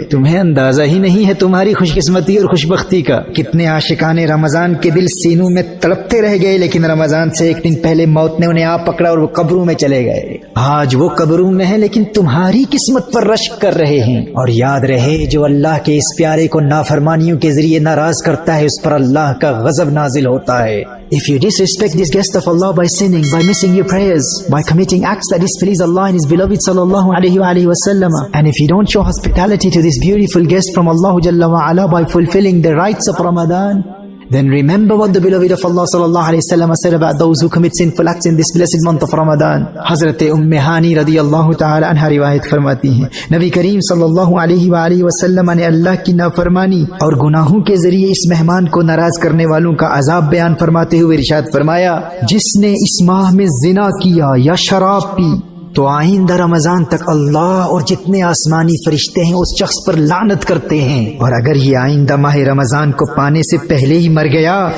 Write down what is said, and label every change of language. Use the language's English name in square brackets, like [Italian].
[Urdu] تمہیں اندازہ ہی نہیں ہے تمہاری خوش قسمتی اور خوش بختی کا۔ کتنے عاشقان رمضان کے دل سینوں میں تڑپتے رہ گئے، لیکن رمضان سے 1 دن پہلے موت نے انہیں آ پکڑا اور وہ قبروں میں چلے گئے۔ آج وہ قبروں میں ہیں لیکن تمہاری قسمت پر رشک کر رہے ہیں۔ اور یاد رہے، جو اللہ کے اس پیارے کو نافرمانیوں کے ذریعے ناراض کرتا ہے اس پر اللہ کا غضب نازل ہوتا ہے۔ [English] If you disrespect this guest of Allah by sinning, by missing your prayers, by committing acts that displease Allah and His beloved sallallahu alaihi wasallam, and if you don't show hospitality to this beautiful guest from Allah Jalla wa Ala by fulfilling the rites of Ramadan, then remember what the beloved of Allah sallallahu alaihi wasallam said about those who commit sinful acts in this blessed month of Ramadan. [Urdu] Hazrat Hani radiyallahu ta'ala anha riwayat فرماتی ہیں نبی کریم صلی اللہ علیہ وسلم نے اللہ کی نافرمانی اور گناہوں کے ذریعے اس مہمان کو ناراض کرنے والوں کا عذاب بیان فرماتے ہوئے ارشاد فرمایا، جس نے اس ماہ میں زنا کیا یا شراب پی تو آئندہ رمضان تک اللہ اور جتنے آسمانی فرشتے ہیں اس شخص پر لعنت کرتے ہیں، اور اگر یہ آئندہ ماہ رمضان کو پانے سے پہلے ہی مر گیا